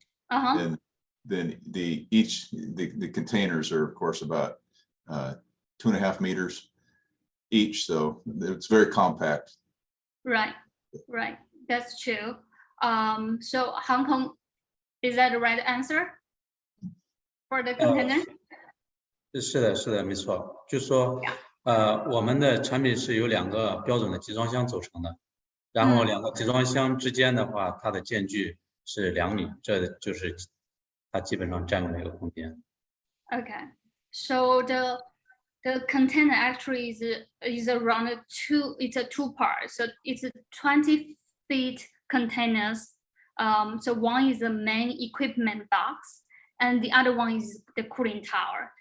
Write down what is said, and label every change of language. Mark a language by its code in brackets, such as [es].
[en] And then the containers are of course about 2.5 meters each, so it's very compact. Right, that's true. So Hong Kong, is that the right answer for the container? [zh] 是的，没错。就是说，我们的产品是由2个标准的集装箱组成的，然后2个集装箱之间的话，它的间距是2米，这就是它基本上占用的一个空间。 [en] Okay, so the container actually is around it's a 2-part, so it's a 20 feet containers. So one is the main equipment box, and the other one is the cooling tower.